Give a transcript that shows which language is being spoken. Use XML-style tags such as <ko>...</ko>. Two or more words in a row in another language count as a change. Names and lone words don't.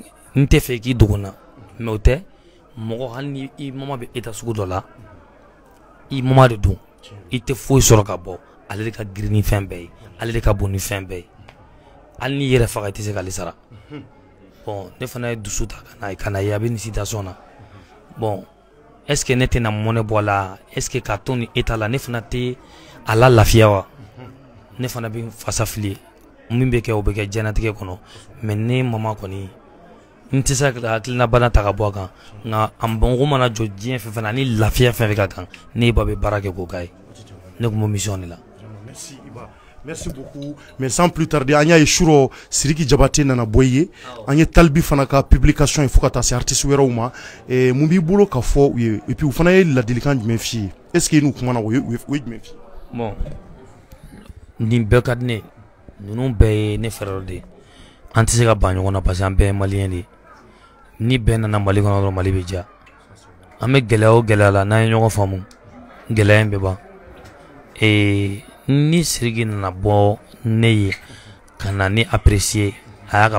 <bm>n tɛ fɛ k'i dogo na mais o tɛ mɔgɔ hali ni i mama bɛ état sugu dɔ la i mama de don i tɛ foyi sɔrɔ ka bɔ ale de ka girin ni fɛn bɛɛ ye ale de ka bon ni fɛn bɛɛ ye hali n'i yɛrɛ faga i tɛ se k'ale sara bon ne fana ye dusu ta ka na ye a bɛ nin situation na bon</bm> <fr>est ce que</fr> <bm>ne tɛna mɔnɛ bɔ a la</bm> <fr>est ce que</fr> <bm>k'a to ni état la ne fana tɛ a la lafiya wa ne fana bɛ fasa fili min bɛ kɛ o bɛ kɛ diɲɛlatigɛ kɔnɔ mais ne mama kɔni n tɛ se ka hakilina bana ta ka bɔ a kan nka an bɔnko mana jɔ diɲɛ fɛn fɛn na ani lafiya fɛn fɛn ka kan ne ba bɛ baara kɛ k'o k'a ye ne tun b'o mission de la.</bm> <fr>Merci Iba. Merci beaucoup. Mais sans plus tarder,</fr> <bm>an y'a ye suro Sidiki Diabaté nana bɔ i ye an ye Talibi fana ka publication ye fo ka taa se artiste wɛrɛw ma mun b'i bolo ka fɔ u ye</bm> <fr>et puis</fr> <bm>u fana ye ladilikan jumɛn f'i ye</bm> <fr>est ce que</fr> <bm>n'u kumana o ye jumɛn f'i ye. Bon nin bɛɛ ka di ne ninnu bɛɛ ye ne fɛrɛw de ye an tɛ se ka ban ɲɔgɔn na</bm> <fr>parce que</fr> <bm>an bɛɛ ye maliyɛn de ye ni bɛɛ nana Mali kɔnɔ dɔrɔn Mali bɛ diya an bɛ gɛlɛya o gɛlɛya la n'an ye ɲɔgɔn faamu gɛlɛya in bɛ ban ni Sidiki nana bɔ ne ye ka na ne apprécier a y'a ka</bm>